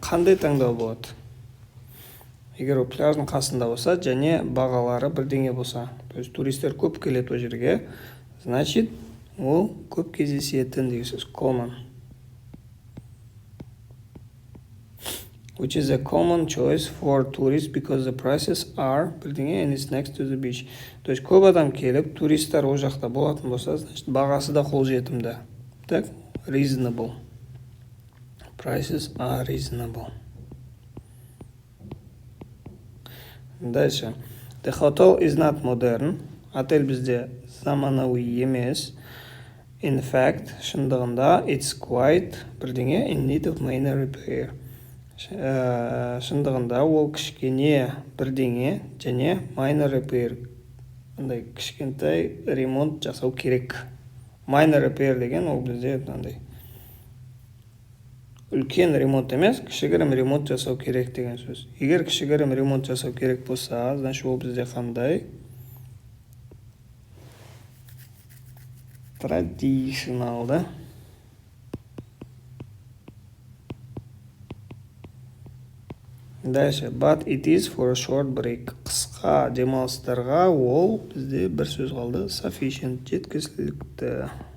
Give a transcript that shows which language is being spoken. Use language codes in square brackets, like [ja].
[kk] Қандай таңдау болады? Егер ол пляждың қасында болса, және бағалары бірдеңе болса, [ru] то есть [kk] туристер көп келеді о жерге, значит, ол көп кездесетін деген сөз, common. [en] Which is a common choice for tourists because the prices are бірдеңе and it's next to the beach. [kk] То есть көп адам келіп, туристер о жақта болатын болса, значит, бағасы да қолжетімді. [ru] Так, [en] reasonable. Prices are reasonable. [ru] Дальше. [en] The hotel is not modern. [kk] Отель бізде заманауи емес. [en] In fact, [kk] шындығында, [en] it's quite бірдеңе in need of minor repair. [kk] Шындығында ол кішкене бірдеңе және [en] minor repair, [kk] кішкентай ремонт жасау керек. Minor repair деген ол бізде үлкен ремонт емес, кішігірім ремонт жасау керек деген сөз. Егер кішігірім ремонт жасау керек болса, значит ол бізде қандай? [en] Traditional, да? [ru] Дальше. [en] But it is for a short break. [kk] Қысқа демалыстарға ол бізде бір сөз қалды. [en] Sufficient, [kk] жеткізілікті.